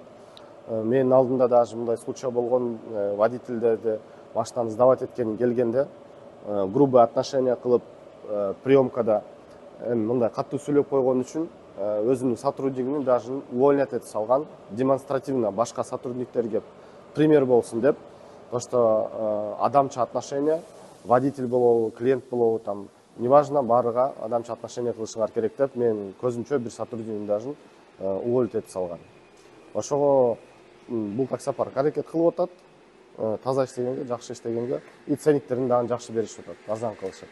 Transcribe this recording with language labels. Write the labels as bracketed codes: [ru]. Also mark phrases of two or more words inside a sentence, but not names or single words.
[ky] Менин алдымда даже мындай случай болгон, водительдерди машинаны сдавать эткени келгенде, [ru] грубый отношение [ky] кылып, приемкада мындай катуу сүйлөп койгон үчүн өзүнүн сотруднигин [ru] даже увольнять [ky] этип салган, демонстративно башка сотрудниктерге пример болсун деп. [ru] То, что [ky] адамча отношение, водитель болобу, клиент болобу, [ru] там неважно, [ky] баарыга адамча отношение кылышыңар керек деп, мен көзүмчө бир сотруднигин [ru] даже уволить [ky] этип салган. Ошого бул таксопарк аракет кылып атат, таза иштегенге, жакшы иштегенге, и ценниктерин дагы жакшы беришип атат, арзан кылышат.